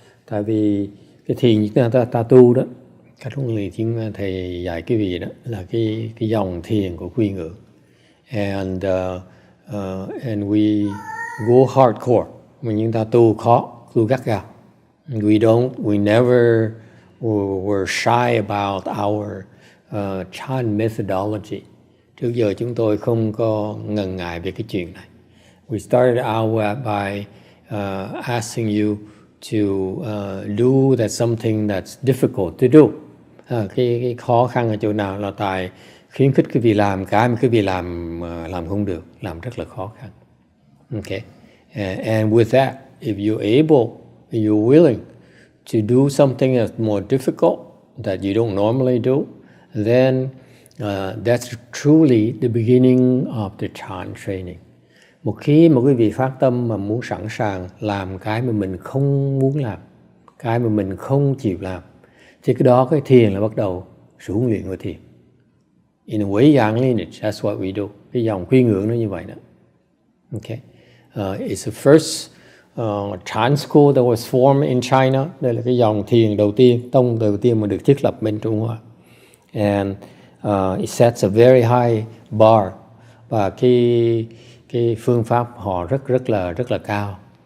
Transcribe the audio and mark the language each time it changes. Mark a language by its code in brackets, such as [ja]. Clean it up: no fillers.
[vi] Tại vì cái thiền ta tu đó, cách huấn luyện tiếng thầy dạy cái gì đó là cái dòng thiền của quy ngưỡng, [en] and we go hardcore. [vi] Mà chúng ta tu khó, tu gắt gao. [en] We never were shy about our Chan methodology. [vi] Trước giờ chúng tôi không có ngần ngại về cái chuyện này. [en] We started out by asking you to do something that's difficult to do. [vi] Cái khó khăn ở chỗ nào là tại khuyến khích cái việc làm cái mà cái việc làm không được, làm rất là khó khăn. [en] Okay, and with that, if you're able, if you're willing to do something that's more difficult that you don't normally do, then that's truly the beginning of the Chan training. [vi] Một khi một cái vị phát tâm mà muốn sẵn sàng làm cái mà mình không muốn làm, cái mà mình không chịu làm, thì cái đó cái thiền là bắt đầu sự huấn luyện của thiền. [en] In a Wei-yang lineage, that's what we do. [vi] Cái dòng quy ngưỡng nó như vậy đó. [en] Okay. It's the first Chan school that was formed in China. [vi] Đây là cái dòng thiền đầu tiên, tông đầu tiên mà được thiết lập bên Trung Hoa. [en] And it sets a very high bar. [vi] Và cái phương pháp họ rất là cao.